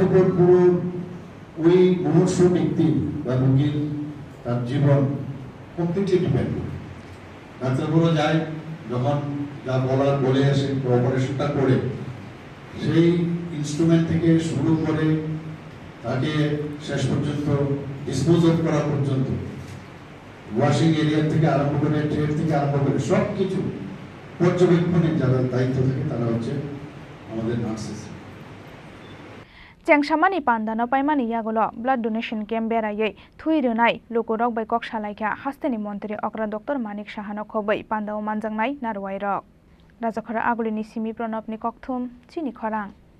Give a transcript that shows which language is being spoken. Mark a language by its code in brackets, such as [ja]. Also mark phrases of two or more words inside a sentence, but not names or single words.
[bn] উপর পুরো ওই মুমূর্ষু ব্যক্তি বা রোগীর তার জীবন [en] completely depend [bn] করে ডাক্তারবাবুরা যায় যখন যা বলার বলে আসে অপারেশনটা করে সেই ইনস্ট্রুমেন্ট থেকে শুরু করে তাকে শেষ পর্যন্ত ডিসপোজ করা পর্যন্ত [en] washing area [bn] থেকে আরম্ভ করে ট্রেড থেকে আরম্ভ করে সব কিছু পর্যবেক্ষণের যারা দায়িত্ব থাকে তারা হচ্ছে আমাদের নার্সেস [trp] Chengsamani panda no paimani yagulo [en] blood donation camp [trp] berayei thui runai lokorok bai kok salaikha hasteni mantri okra dr manik sahano khobai panda o manjangnai narwai rok rajakhara agulini simi pranab ni kokthum chini khorang